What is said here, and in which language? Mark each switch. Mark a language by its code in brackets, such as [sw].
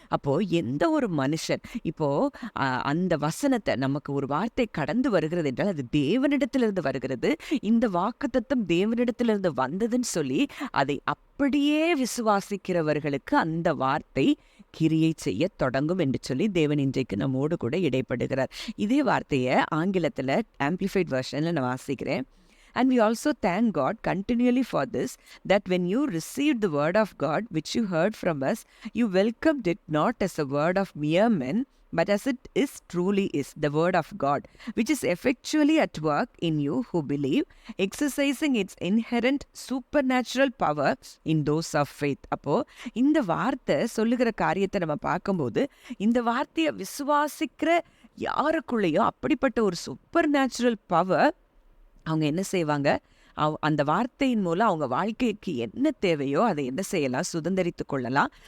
[ta] அப்போ எந்த ஒரு மனுஷன் இப்போ அந்த வசனத்தை, நமக்கு ஒரு வார்த்தை கடந்து வருகிறது என்றால் அது தேவனிடத்திலிருந்து வருகிறது, இந்த வாக்குத்தத்தம் தேவனிடத்திலிருந்து வந்ததுன்னு சொல்லி அதை அப்படியே விசுவாசிக்கிறவர்களுக்கு அந்த வார்த்தை கிரியை செய்ய தொடங்கும் என்று சொல்லி தேவன் இன்றைக்கு நம்மோடு கூட இடைப்படுகிறார். இதே வார்த்தையை ஆங்கிலத்தில் ஆம்பிளிஃபைட் வெர்ஷன்ல நான் வாசிக்கிறேன். [en] And we also thank God continually for this, that when you received the word of God which you heard from us, you welcomed it not as a word of mere men, but as it is truly is, the word of God, which is effectually at work in you who believe, exercising its inherent supernatural power in those of faith. [ta] அப்போ இந்த வார்த்தை சொல்லுகிற காரியத்தை நம்ம பார்க்கும்போது, இந்த வார்த்தையை விசுவாசிக்கிற யாருக்குள்ளேயோ அப்படிப்பட்ட ஒரு சூப்பர் நேச்சுரல் பவர் அவங்க என்ன செய்வாங்க, அந்த வார்த்தையின் மூலம் அவங்க வாழ்க்கைக்கு என்ன தேவையோ அதை என்ன செய்யலாம், சுதந்திரித்து கொள்ளலாம்.